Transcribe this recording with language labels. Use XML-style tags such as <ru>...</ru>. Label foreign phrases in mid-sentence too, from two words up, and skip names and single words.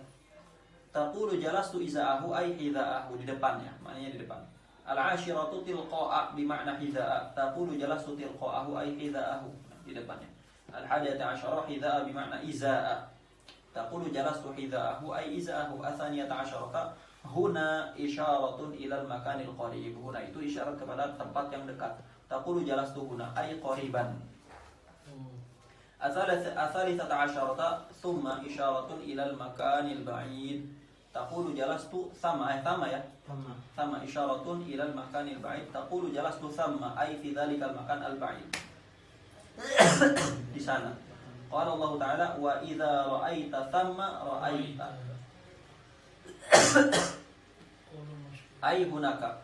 <ar>تقول جلست إزاءه أي حذاءه,</ar> <id>di depannya, maknanya di depan.</id> <ar>العاشرة تلقاء بمعنى حذاء تقول جلست تلقاءه أي حذاءه,</ar> <id>di depannya.</id> <ar>الحادية عشرة حذاء بمعنى إزاء. تقول جلست حذاءه أي إزاءه. الثانية عشرة هنا إشارة إلى المكان القريب.</ar> <id>Huna itu isyarat kepada tempat yang dekat.</id> <ar>تقول جلست هنا أي قريبا الثالثة عشرة ثم إشارة إلى المكان البعيد. تقول جلست ثم يا ثم إشارة إلى المكان البعيد. تقول جلست ثم أي في ذلك المكان البعيد.</ar> <id>Di sana.</id> <ar>قال الله تعالى وإذا رأيت ثم رأيت. أي هناك.</ar>